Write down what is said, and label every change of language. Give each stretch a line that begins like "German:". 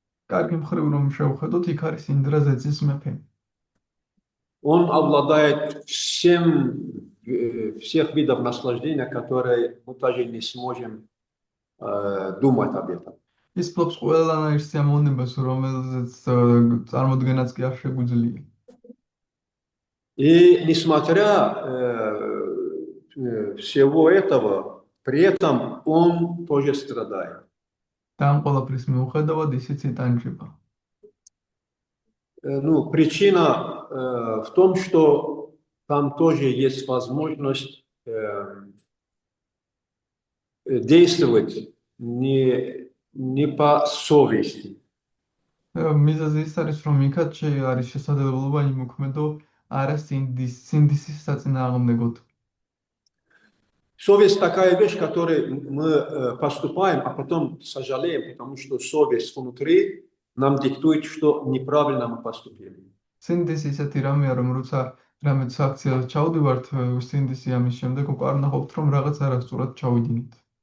Georgian: კარგი მხრივ რომ შევხედოთ, იქ არის ინდრა ზეცის მეფე.
Russian: Он обладает всех видов наслаждения, которые мы даже не сможем думать об этом.
Georgian: ის ფლობს ყველანაირ სიამოვნებას, რომელზეც წარმოდგენაც კი არ შეგვიძლია.
Russian: И несмотря всего этого, при этом он тоже страдает.
Georgian: და ამ ყველაფრის მიუხედავად ისიც იტანჯება.
Russian: Ну, причина в том, что там тоже есть возможность действовать не по совести.
Georgian: მიზეზი ის არის, რომ იქაც არის შესაძლებლობა იმოქმედო არა სინდისის საწინააღმდეგოდ.
Russian: Совесть такая вещь, которой мы поступаем, а потом сожалеем, потому что совесть внутри нам диктует, что неправильно мы поступили.
Georgian: სინდისი ისეთი რამეა, რომ როცა რამე აქციას ჩავდივართ, სინდისი ამის შემდეგ უკვე არ ნახობთ, რომ რაღაც არასწორად ჩავიდინით.